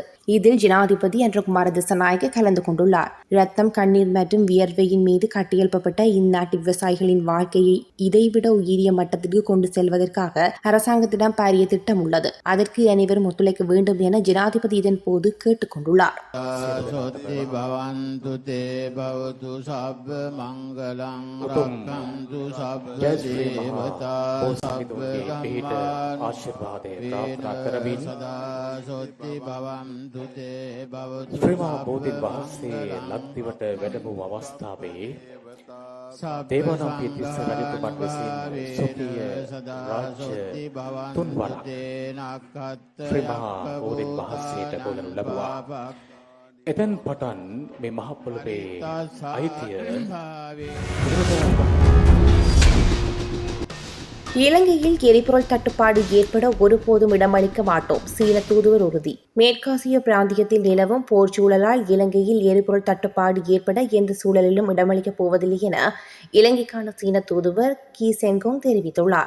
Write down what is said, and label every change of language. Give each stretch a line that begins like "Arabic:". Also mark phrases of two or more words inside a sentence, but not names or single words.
Tamil: இதில் ஜனாதிபதி அன்றகுமார திசாநாயக்க கலந்து கொண்டுள்ளார். ரத்தம், கண்ணீர் மற்றும் வியர்வையின் மீது கட்டியெழுப்பப்பட்ட இந்நாட்டு விவசாயிகளின் வாழ்க்கையை இதைவிட உயரிய மட்டத்திற்கு கொண்டு செல்வதற்காக அரசாங்கத்திடம் பாரிய திட்டம் உள்ளது. அதற்கு அனைவரும் ஒத்துழைக்க வேண்டும் என ஜனாதிபதி இதன் போது கேட்டுக் கொண்டுள்ளார்.
Pali: මංගලං රක්ඛන්තු සබ්බ දේවතා
Sinhala: සබ්බ ගම්මාන ආශිර්වාදේ ප්‍රාර්ථනා කරමින්
Pali: සදාසොත්ති භවන්තු තේ
Sinhala: භවතු ශ්‍රීමා බෝධින් වහන්සේ ලක්දිවට වැඩමු අවස්ථාවේ දේවානම් පිටිස්ස රජතුමන් විසින් සොපිය රාජ්‍ය තුන්වරක් ශ්‍රීමා බෝධින් වහන්සේට ගොඩනු ලැබුවා. එතෙන් පටන් මේ මහ පොළොවේ අයිතිය
Tamil: இலங்கையில் எரிபொருள் தட்டுப்பாடு ஏற்பட ஒருபோதும் இடமளிக்க மாட்டோம், சீன தூதுவர் உறுதி. மேற்காசிய பிராந்தியத்தில் நிலவும் போர் சூழலால் இலங்கையில் எரிபொருள் தட்டுப்பாடு ஏற்பட எந்த சூழலிலும் இடமளிக்கப் போவதில்லை என இலங்கைக்கான சீன தூதுவர் கி செங்கோங் தெரிவித்துள்ளார்.